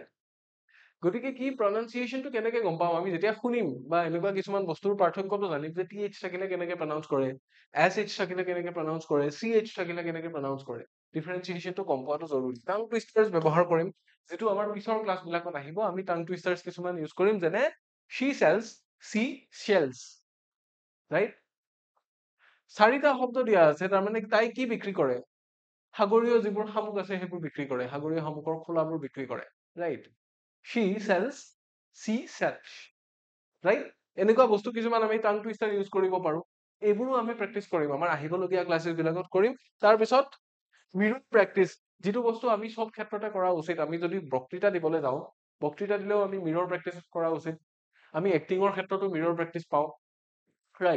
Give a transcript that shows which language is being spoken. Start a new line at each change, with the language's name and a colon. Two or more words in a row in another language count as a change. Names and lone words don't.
Assamese: গতিকে কি প্ৰনাউন্সিয়েশ্যনটো কেনেকে গম পাম? আমি যেতিয়া শুনিম বা এনেকুৱা কিছুমান বস্তুৰ পাৰ্থক্যটো জানিম যে TH থাকিলে কেনেকে প্ৰনাউন্স কৰে, SH থাকিলে কেনেকে প্ৰনাউন্স কৰে, CH থাকিলে কেনেকে প্ৰনাউন্স কৰে। ডিফাৰেঞ্চিয়েশ্যনটো গম পোৱাটো জৰুৰী।
English: tongue twisters
Assamese: ব্যৱহাৰ কৰিম, যিটো আমাৰ পিছৰ ক্লাছবিলাকত আহিব। আমি
English: tongue twisters
Assamese: কিছুমান ইউজ কৰিম, যেনে
English: she sells, she shells,
Assamese: ৰাইট? 4টা শব্দ দিয়া আছে, তাৰমানে তাই কি বিক্ৰী কৰে? সাগৰীয় যিবোৰ শামুক আছে সেইবোৰ বিক্ৰী কৰে, সাগৰীয় শামুকৰ খোলাবোৰ বিক্ৰী কৰে, ৰাইট?
English: She sells, she sells,
Assamese: ৰাইট? এনেকুৱা বস্তু কিছুমান আমি
English: tongue twister
Assamese: ইউজ কৰিব পাৰো। এইবোৰো আমি প্ৰেক্টিচ কৰিম, আমাৰ আহিবলগীয়া ক্লাছেছ বিলাকত কৰিম। তাৰপিছত
English: mirror practice,
Assamese: যিটো বস্তু আমি চব ক্ষেত্ৰতে কৰা উচিত। আমি যদি বক্তৃতা দিবলৈ যাওঁ, বক্তৃতা দিলেও আমি
English: mirror practice
Assamese: কৰা উচিত। আমি এক্টিঙৰ ক্ষেত্ৰতো
English: mirror practice
Assamese: পাওঁ, ৰাইট?